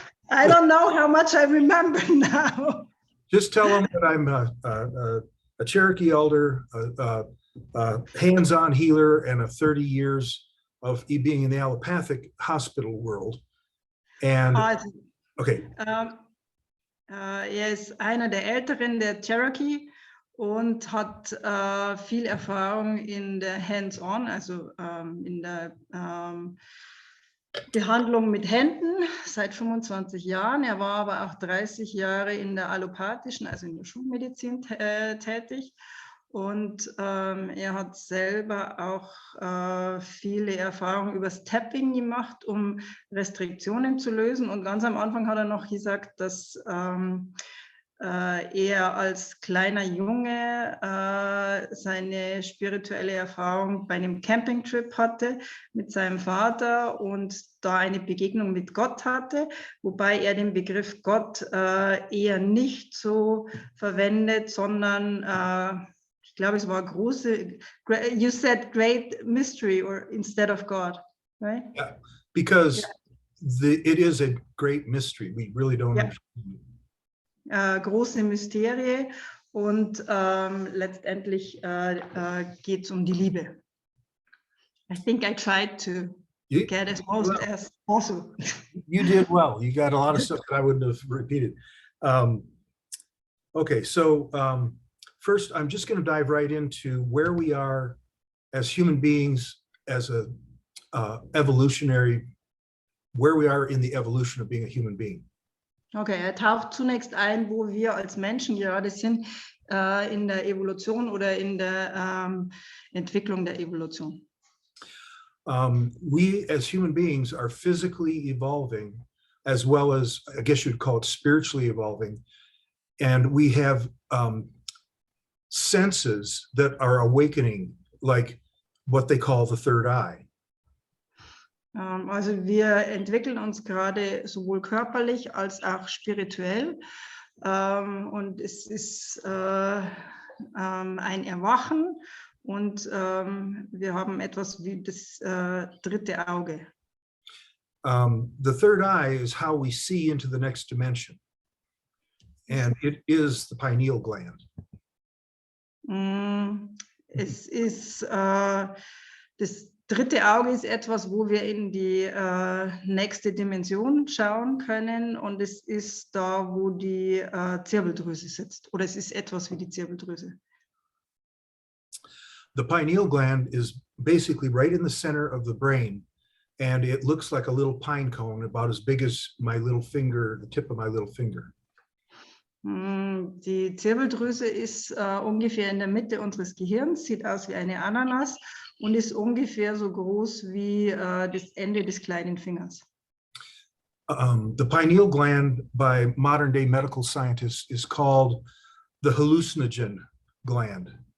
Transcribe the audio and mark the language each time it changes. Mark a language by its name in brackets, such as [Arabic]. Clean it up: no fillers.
[English] I don't know how much I remember now. Just tell them that I'm a Cherokee elder, a hands-on healer, and a 30 years of being in the allopathic hospital world. And okay. [German] Ist einer der Älteren der Cherokee und hat viel Erfahrung in der Hands-on, also in der Behandlung mit Händen seit 25 Jahren. Er war aber auch 30 Jahre in der allopathischen, also in der Schulmedizin tätig. Und er hat selber auch viele Erfahrungen über das Tapping gemacht, um Restriktionen zu lösen. Und ganz am Anfang hat er noch gesagt, dass er als kleiner Junge seine spirituelle Erfahrung bei einem Campingtrip hatte mit seinem Vater und da eine Begegnung mit Gott hatte, wobei er den Begriff Gott eher nicht so verwendet, sondern ich glaube, es war große, [English] you said great mystery or instead of God, right? Yeah, because it is a great mystery. We really don't understand. [German] Große Mysterie und letztendlich geht es die Liebe. [English] I think I tried to get as most as possible. You did well. You got a lot of stuff that I wouldn't have repeated. Okay, so first, I'm just going to dive right into where we are as human beings, as a evolutionary, where we are in the evolution of being a human being. [German] Okay, er taucht zunächst ein, wo wir als Menschen gerade sind in der Evolution oder in der Entwicklung der Evolution. [English] We as human beings are physically evolving, as well as, I guess you'd call it spiritually evolving. And we have senses that are awakening, like what they call the third eye. [German] Also wir entwickeln uns gerade sowohl körperlich als auch spirituell. Und es ist ein Erwachen und wir haben etwas wie das dritte Auge. [English] The third eye is how we see into the next dimension. And it is the pineal gland. [German] Es ist das dritte Auge ist etwas, wo wir in die nächste Dimension schauen können, und es ist da, wo die Zirbeldrüse sitzt, oder es ist etwas wie die Zirbeldrüse. [English] the pineal gland is basically right in the center of the brain, and it looks like a little pine cone about as big as my little finger, the tip of my little finger. [German] Die Zirbeldrüse ist ungefähr in der Mitte unseres Gehirns, sieht aus wie eine Ananas und ist ungefähr so groß wie das Ende des kleinen Fingers. [English] The pineal gland by modern day medical scientists is called the hallucinogen gland.